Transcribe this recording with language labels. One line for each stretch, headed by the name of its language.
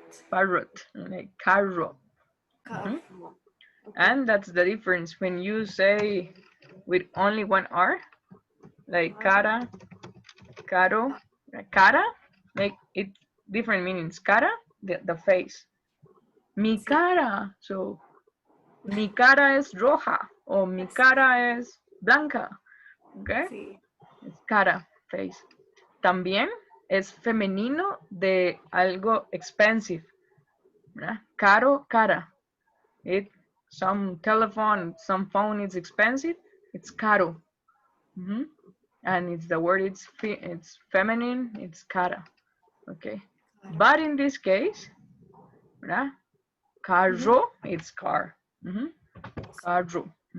English: Parrot, like carro. Okay. And that's the difference when you say with only one R, like cara, caro, cara, make it different meanings. Cara, the face.
Spanish: Mi cara, so mi cara es roja o mi cara es blanca.
English: Okay?
Spanish: Sí. Es cara, face. También es femenino de algo expensive. ¿Verdad? Caro, cara.
English: Some telephone, some phone is expensive, it's caro. And it's the word, it's feminine, it's cara. Okay. But in this case, ¿verdad? Carro, it's car. Carro.